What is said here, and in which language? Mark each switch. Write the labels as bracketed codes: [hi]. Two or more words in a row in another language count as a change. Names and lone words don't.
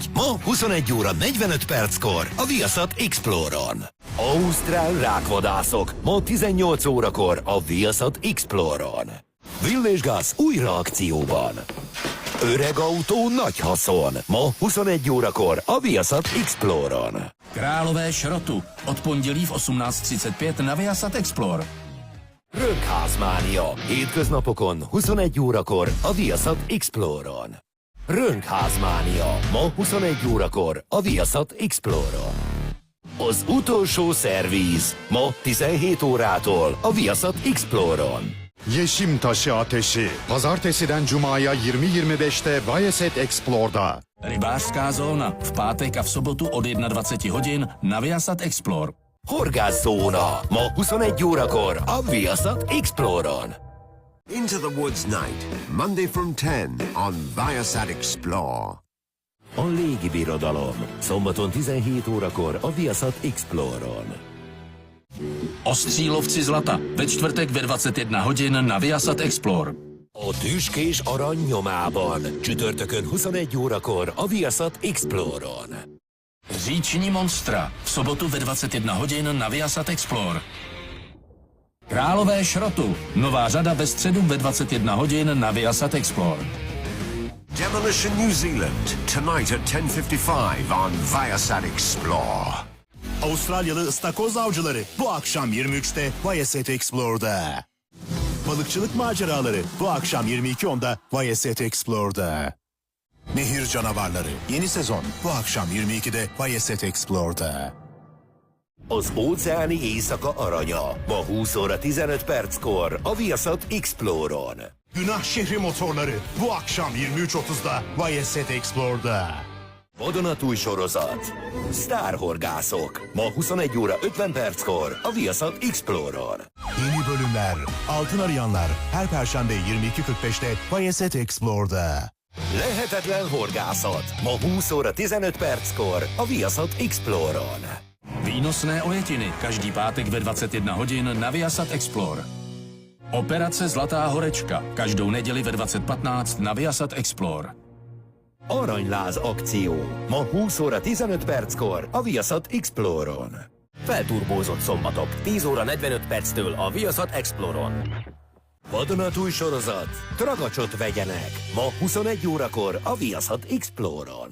[hu] Ma 21 óra 45 perckor a Viasat Exploron. Ausztrál rákvadászok. Ma 18 órakor a Viasat Exploron. Villésgáz újra akcióban. Öreg autó, nagy haszon. Ma 21 órakor a Viasat Exploron. [cs] Králové šrotu. Od pondělí v 18:35 na Viasat Explore. [hu] Rönkházmánia. Hétköznapokon 21 órakor a Viasat Exploron. Rönkházmánia. Ma 21 órakor a Viasat Exploron. Az utolsó szerviz. Ma 17 órától a Viasat Exploron. [tr] Yeşim Taşı Ateşi. Pazartesiden Cuma'ya 20.25'te Viasat Explore'da. [cs] Rybářská zóna v pátek a v sobotu od 21 hodin na Viasat Explore. [hu] Horgászóna ma 21 órakor a Viasat Exploron. [en] Into the Woods Night, Monday from 10 on Viasat Explore. [hu] A légi birodalom szombaton 17 órakor a Viasat Exploron. [cs] Ostřílovci zlata ve čtvrtek ve 21 hodin na Viasat Explore. [hu] A tüskés arany nyomában csütörtökön 21 órakor a Viasat Exploron. [cs] Říční monstra v sobotu ve 21 hodin na Viasat Explore. Králové šrotu, nová řada ve středu ve 21 hodin na Viasat Explore. [en] Demolition New Zealand, tonight at 10:55 on Viasat Explore. [tr] Avustralyalı ıstakoz avcıları bu akşam 23'te Viasat Explore'da. Balıkçılık maceraları bu akşam 22.10'da Viasat Explore'da. Nehir canavarları yeni sezon bu akşam 22'de Viasat Explore'da. [hu] Az óceáni éjszaka aranya ma 20 óra 15 perckor a Viasat Exploron. [tr] Günah şehri motorları bu akşam 23.30'da Viasat Explore'da. [hu] Vadonatúj sorozat. Sztárhorgászok ma 21 óra 50 perckor a Viasat Exploron. [tr] Yeni bölümler, altın arayanlar her perşembe 22.45'te Viasat Explore'da. [hu] Lehetetlen horgászat ma 20 óra 15 perckor a Viasat Exploron. [cs] Výnosné ojetiny každý pátek ve 21 hodin na Viasat Explore. Operace Zlatá horečka každou neděli ve 20:15 na Viasat Explore. [hu] Aranyláz akció ma 20 óra 15 perckor a Viasat Exploron. Felturbózott szombatok 10 óra 45 perctől a Viasat Exploron. Vadonatúj sorozat. Tragacsot vegyenek ma 21 órakor a Viasat Exploron.